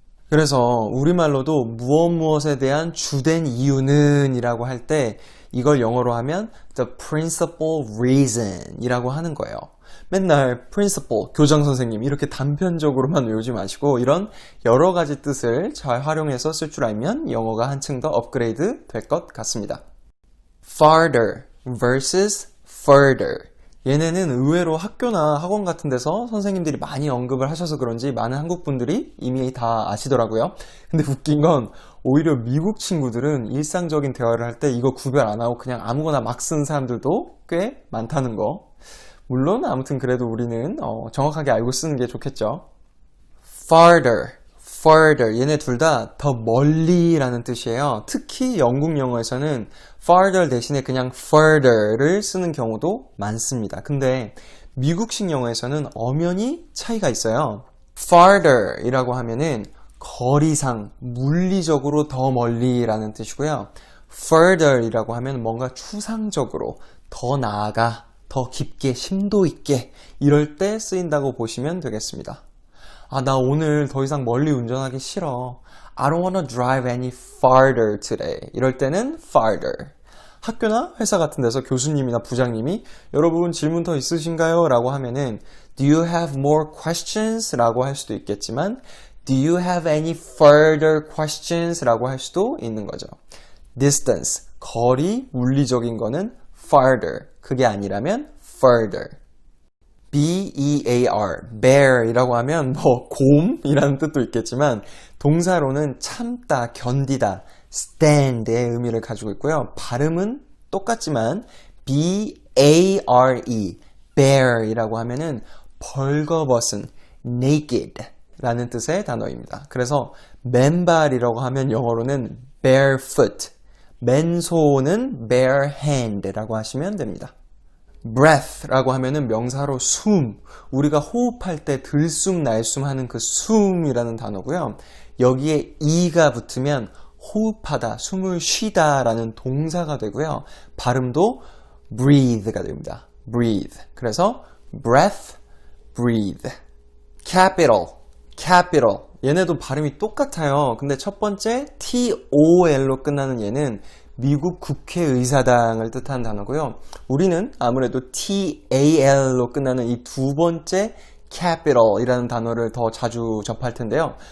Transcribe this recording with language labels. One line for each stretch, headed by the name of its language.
Korean: 그래서 우리말로도 무엇에 대한 주된 이유는 이라고 할 때 이걸 영어로 하면
English: the principal reason
Korean: 이라고 하는 거예요. 맨날 principal, 교장 선생님 이렇게 단편적으로만 외우지 마시고 이런 여러 가지 뜻을 잘 활용해서 쓸 줄 알면 영어가 한층 더 업그레이드 될 것 같습니다.
English: farther versus further.
Korean: 얘네는 의외로 학교나 학원 같은 데서 선생님들이 많이 언급을 하셔서 그런지 많은 한국 분들이 이미 다 아시더라고요. 근데 웃긴 건 오히려 미국 친구들은 일상적인 대화를 할 때 이거 구별 안 하고 그냥 아무거나 막 쓰는 사람들도 꽤 많다는 거. 물론 아무튼 그래도 우리는 정확하게 알고 쓰는 게 좋겠죠. farther, further 얘네 둘 다 더 멀리라는 뜻이에요. 특히 영국 영어에서는 farther 대신에 그냥 further를 쓰는 경우도 많습니다. 근데 미국식 영어에서는 엄연히 차이가 있어요. farther 이라고 하면은 거리상, 물리적으로 더 멀리라는 뜻이고요. further 이라고 하면 뭔가 추상적으로 더 나아가, 더 깊게, 심도 있게 이럴 때 쓰인다고 보시면 되겠습니다. 나 오늘 더 이상 멀리 운전하기 싫어.
English: I don't want to drive any farther today.
Korean: 이럴 때는 farther. 학교나 회사 같은 데서 교수님이나 부장님이 여러분 질문 더 있으신가요? 라고 하면은
English: Do you have more questions?
Korean: 라고 할 수도 있겠지만
English: Do you have any further questions?
Korean: 라고 할 수도 있는 거죠. Distance, 거리, 물리적인 거는 farther. 그게 아니라면 further. B-E-A-R, bear 이라고 하면 뭐 곰이라는 뜻도 있겠지만 동사로는 참다, 견디다, stand의 의미를 가지고 있고요. 발음은 똑같지만 B-A-R-E, bear 이라고 하면은 벌거벗은, naked 라는 뜻의 단어입니다. 그래서 맨발이라고 하면 영어로는 barefoot, 맨손은 bare hand라고 하시면 됩니다. breath라고 하면은 명사로 숨, 우리가 호흡할 때 들숨 날숨 하는 그 숨이라는 단어고요. 여기에 e가 붙으면 호흡하다, 숨을 쉬다 라는 동사가 되고요. 발음도 breathe가 됩니다.
English: breathe.
Korean: 그래서 breath, breathe.
English: capital, capital.
Korean: 얘네도 발음이 똑같아요. 근데 첫 번째 TOL로 끝나는 얘는 미국 국회의사당을 뜻하는 단어고요. 우리는 아무래도 TAL로 끝나는 이 두 번째 capital이라는 단어를 더 자주 접할 텐데요.